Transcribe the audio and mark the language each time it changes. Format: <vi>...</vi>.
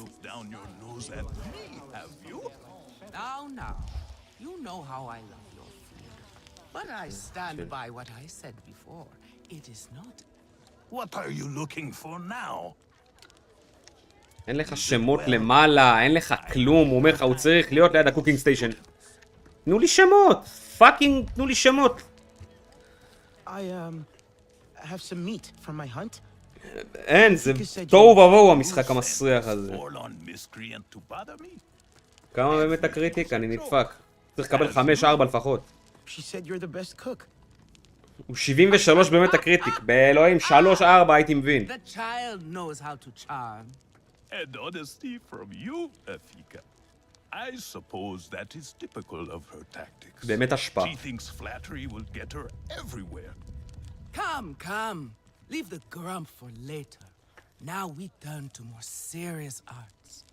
<en>Look down your nose at me, have you? Now, you know how I love your food. But I stand by what I said before. It is not. What are you looking for now?</en> <he>אין לך שמות למעלה, אין לך כלום, הוא אומר לך, הוא צריך להיות ליד הקוקינג סטיישן. תנו לי שמות, פאקינג תנו לי שמות.</he> <en>I have some meat from my hunt.</en> <he>אין, זה תוהו ובוהו המשחק המסריח הזה.</he> <en>Forlorn miscreant to bother me?</en> <he>כמה באמת הקריטיק? אני נדפק. צריך לקבל 5-4 לפחות.</he> <en>She said you're the best cook.</en> <he>הוא 73 באמת הקריטיק, באלוהים 3-4 הייתי מבין.</he> <en>The child knows how to charm. And honesty from you, Afika. I suppose that is typical of her tactics.</en> <he>באמת השפעה.</he> <en>She thinks flattery will get her everywhere. Come. Leave the grump for later. Now we turn to more serious arts.</en>